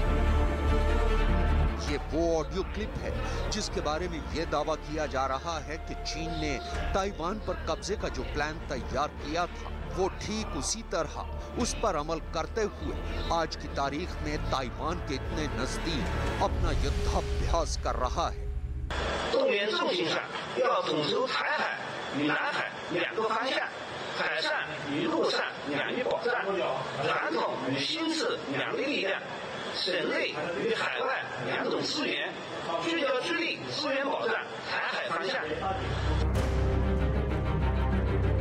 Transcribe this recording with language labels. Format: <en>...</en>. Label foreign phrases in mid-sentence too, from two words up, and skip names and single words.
<hi>ये वो ऑडियो क्लिप है जिसके बारे में ये दावा किया जा रहा है कि चीन ने ताइवान पर कब्जे का जो प्लान तैयार किया था वो ठीक उसी तरह उस पर अमल करते हुए आज की तारीख में ताइवान के इतने नजदीक अपना युद्धाभ्यास कर रहा है।</hi> <zh>动员重心上要统筹台海与南海2个方向，海上与陆上两域保障，传统与新式两地力量，省内与海外2种资源，聚焦致力资源保障台海方向。</zh>